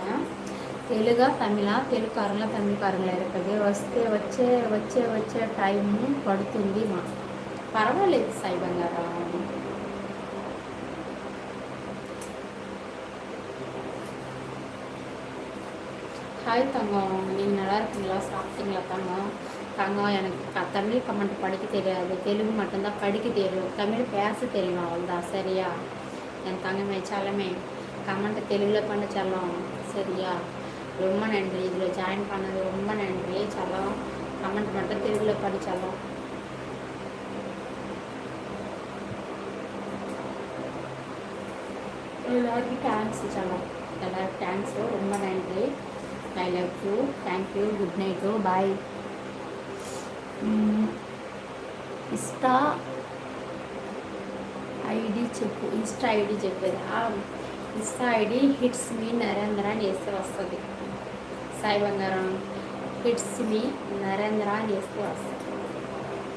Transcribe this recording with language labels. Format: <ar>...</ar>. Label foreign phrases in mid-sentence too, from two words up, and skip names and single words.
<te>తెలుగుకారంలో తమిళకారంలో இருக்குது. వచ్చే టైం పడుతుంది మా, పర్వాలేదు సాయి బంగారం.</te> <ta>ஹாய் தங்கம், நீங்கள் நல்லா இருக்கீங்களா, சாப்பிட்டீங்களா தங்கம்? தங்கம் எனக்கு தமிழ் கமெண்ட் படிக்க தெரியாது, தெலுங்கு மட்டும்தான் படிக்க தெரியும், தமிழ் பேச தெரியும், அவ்வளோதான் சரியா. என் தங்கமே செல்லமே கமெண்ட் தெலுங்கில் பண்ண செல்லம் சரியா. ரொம்ப நன்றி, இதில் ஜாயின் பண்ணது ரொம்ப நன்றி செல்லம். கமெண்ட் மட்டும் தெலுங்கில் பண்ணி செல்லம். எல்லாருக்கும் தேங்க்ஸ் செல்லம், எல்லாருக்கும் தேங்க்ஸு, ரொம்ப நன்றி.</ta> <en>I love you, thank you, good night, bye.</en> <te>ఇన్స్టా ఐడి చెప్పు, ఇన్స్టా ఐడి చెప్పేది. ఇన్స్టా ఐడి హిట్స్ మీ నరేంద్ర అని వేస్తే వస్తుంది సాయి బంగారం. హిట్స్ మీ నరేంద్ర అని వేస్తే వస్తుంది.</te>